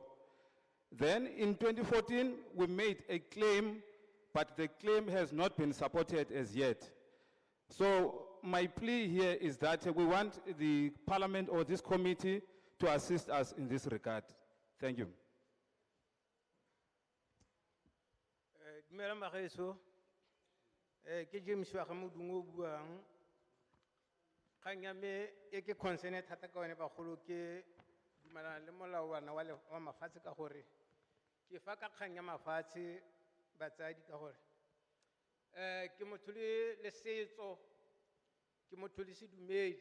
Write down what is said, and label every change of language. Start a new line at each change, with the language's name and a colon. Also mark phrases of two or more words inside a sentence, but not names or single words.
English: Then in 2014, we made a claim, but the claim has not been supported as yet. So my plea here is that we want the Parliament or this committee to assist us in this regard. Thank you.
Tswana: Dumela magaetso, ke James wa Gamodungo buang. Kgang ya me e ke concern thata ka one bagolo ke dumelana le molawana wa mafatshe ka gore ke fa ka kgang ya mafatshe batsadi ka gore ke motho le setso, ke motho le sedumedi.